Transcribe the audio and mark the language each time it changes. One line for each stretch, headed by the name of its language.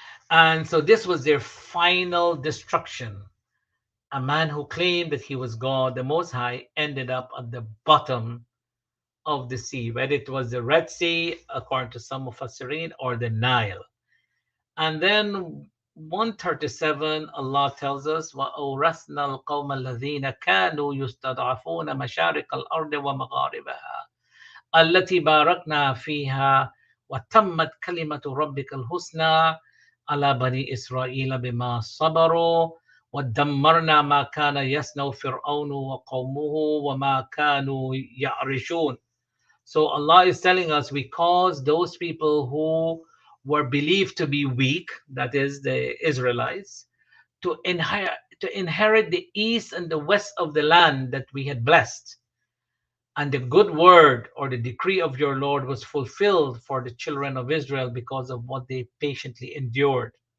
English: And so this was their final destruction. A man who claimed that he was God, the Most High, ended up at the bottom of the sea, whether it was the Red Sea, according to some of Mufassirin, or the Nile. And then 137, Allah tells us,
Arabic: وَأَوْرَثْنَا الْقَوْمَ الَّذِينَ كَانُوا يُسْتَضْعَفُونَ مَشَارِقَ الْأَرْضِ وَمَغَارِبَهَا التي باركنا فيها وتمت كلمة ربك الحسنى على بني إسرائيل بما صبروا ودمرنا ما كان يصنع فرعون وقومه وما كانوا يعرشون.
English: So Allah is telling us we caused those people who were believed to be weak, that is the Israelites, to inherit the east and the west of the land that we had blessed. And the good word or the decree of your Lord was fulfilled for the children of Israel because of what they patiently endured.